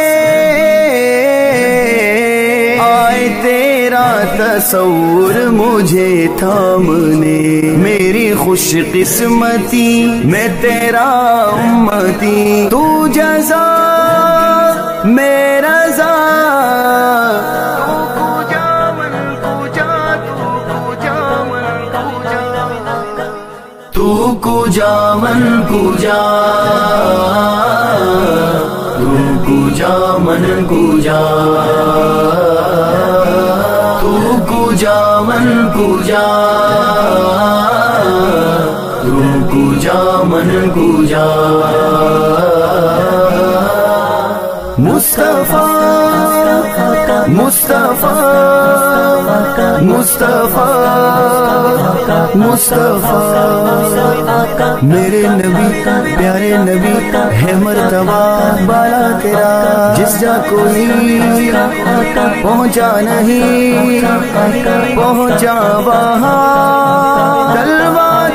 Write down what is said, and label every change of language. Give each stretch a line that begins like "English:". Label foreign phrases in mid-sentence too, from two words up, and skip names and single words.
Urdu: آئے تیرا تصور مجھے تھامنے، میری خوش قسمتی میں تیرا امتی، تو جزا میرا رضا،
Persian: تو کجا من کجا، تو کجا من کجا، تو کجا من کجا، تو کجا من کجا۔
Urdu: مصطفیٰ مصطفیٰ مصطفیٰ مصطفیٰ، میرے نبی پیارے نبی ہے مرتبہ بالا تیرا، جس جا کوئی پہنچا نہیں پہنچا وہاں، تلوار